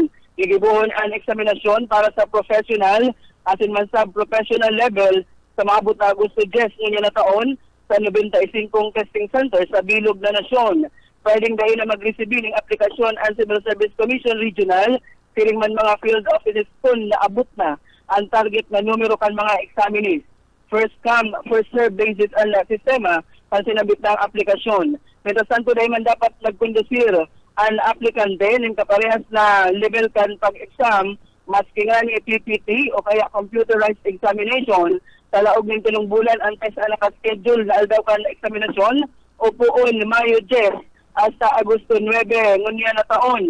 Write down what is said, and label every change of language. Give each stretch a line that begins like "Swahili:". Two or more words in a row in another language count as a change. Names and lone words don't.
Bikol: Gigibuhon ang eksaminasyon para sa professional asin man sa professional level sa maabot na Agosto 10 ngayon na taon sa 95 testing center sa bilog na nasyon. Pwedeng dahil na mag-receive ng aplikasyon ang Civil Service Commission Regional, siring man mga field offices kung naabot na ang target na numero kan mga examinees.
English: First come, first serve basis
Bikol: ang sistema pang sinabit na ang aplikasyon. Mientras tanto dahil man dapat nagkondusir ang aplikante ng kaparehas na level kan pag-exam, maski nga ni PPT o kaya computerized examination, talaog ng tulong bulan ang test na nakaschedule na aldaw kan examinasyon o puon Mayo 10 hasta Agosto 9 ngunya na taon.